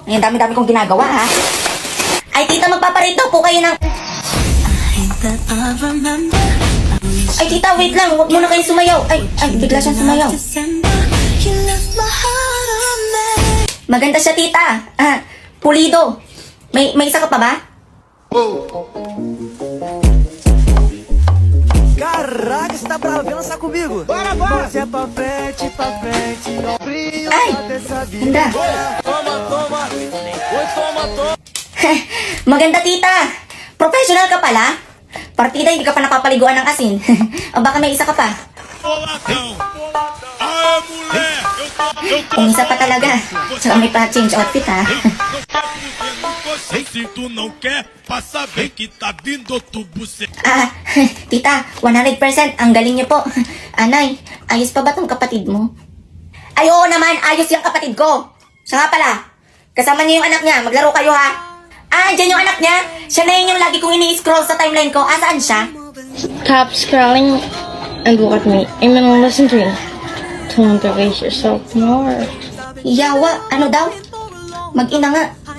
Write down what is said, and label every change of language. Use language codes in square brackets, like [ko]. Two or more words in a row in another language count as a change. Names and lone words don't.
[tl] Ayan, dami-dami kong ginagawa, ha? Ay, tita, magpaparit daw po kayo ng... Ay, tita, wait lang. Huwag muna kayo sumayaw. Ay, bigla siyang sumayaw. Maganda siya, tita. Pulido. May isa ka pa ba? [pt] Caraca, você tá bravo? Vem dançar comigo. Bora! Você é pra frente, [tl] Ay, ganda. [pt] Toma. Oi, toma. [tl] Maganda, tita. Professional ka pala. Partida, hindi ka pa napapaliguan ng asin. O baka may isa ka pa. Kung isa pa talaga. Tsaka may pa-change outfit, ha? Se tu não quer, passa bem que tá vindo outro buceta. Tita, 100% ang galing niyo po. Anay, ayos pa ba tong kapatid mo? Ay, oo naman, ayos yung kapatid ko. Siya nga pala, kasama niyo yung anak niya, maglaro kayo ha. Andyan yung anak niya. Siya na yun yung lagi kong ini-scroll sa timeline ko. Saan siya? [en] Stop scrolling and look at me. Amen and listen to me. Don't motivate yourself more. [tl] Yawa, ano daw? Mag-ina nga.